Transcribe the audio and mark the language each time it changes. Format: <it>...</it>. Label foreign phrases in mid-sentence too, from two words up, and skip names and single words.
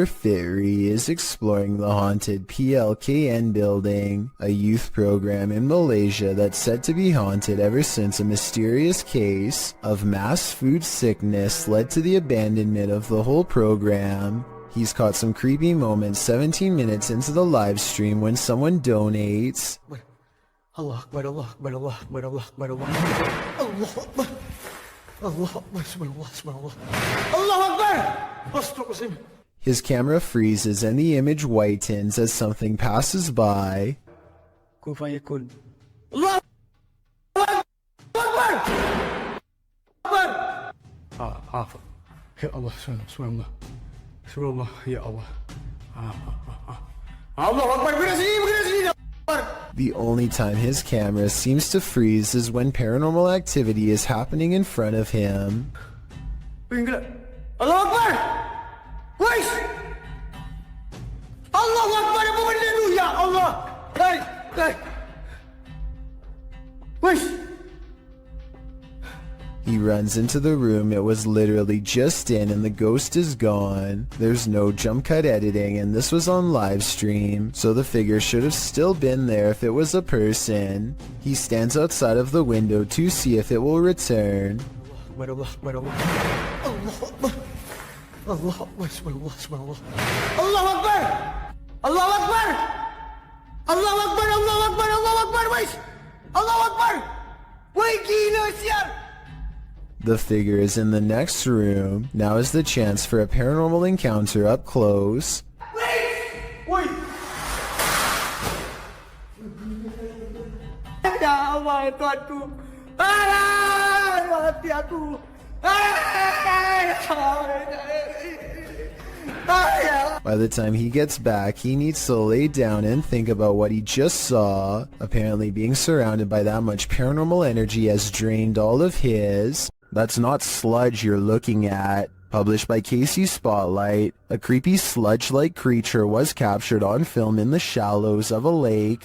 <en>Fairy is exploring the haunted PLKN building, a youth program in Malaysia that's said to be haunted ever since a mysterious case of mass food sickness led to the abandonment of the whole program. He's caught some creepy moments 17 minutes into the live stream when someone donates.</en> <ar>الله أكبر، الله أكبر، الله أكبر، الله أكبر، الله أكبر، الله أكبر، الله أكبر.</ar> <en>His camera freezes and the image whitens as something passes by.</en> <ar>الله أكبر. يا الله، سبحان الله. سبحان الله، يا الله. الله أكبر,</ar> <ms>begini sini.</ms> <en>The only time his camera seems to freeze is when paranormal activity is happening in front of him.</en> <ar>الله أكبر! Guys! الله أكبر,</ar> <ms>apa benda tu?</ms> <ar>يا الله!</ar> <en>Hey! Guys! He runs into the room it was literally just in and the ghost is gone. There's no jump cut editing and this was on live stream, so the figure should have still been there if it was a person. He stands outside of the window to see if it will return.</en> <ar>الله أكبر، الله أكبر، الله أكبر، سبحان الله. الله أكبر! الله أكبر! الله أكبر، الله أكبر، الله أكبر, wait! الله أكبر! Wait,</ar> <ms>gila sial!</ms> <en>The figure is in the next room. Now is the chance for a paranormal encounter up close. Wait!</en> <ar>يا الله, Tuhanku.</ar> <ms>Mati aku.</ms> <en>By the time he gets back, he needs to lay down and think about what he just saw. Apparently being surrounded by that much paranormal energy has drained all of his. That's not sludge you're looking at. Published by Casey Spotlight, a creepy sludge-like creature was captured on film in the shallows of a lake.</en>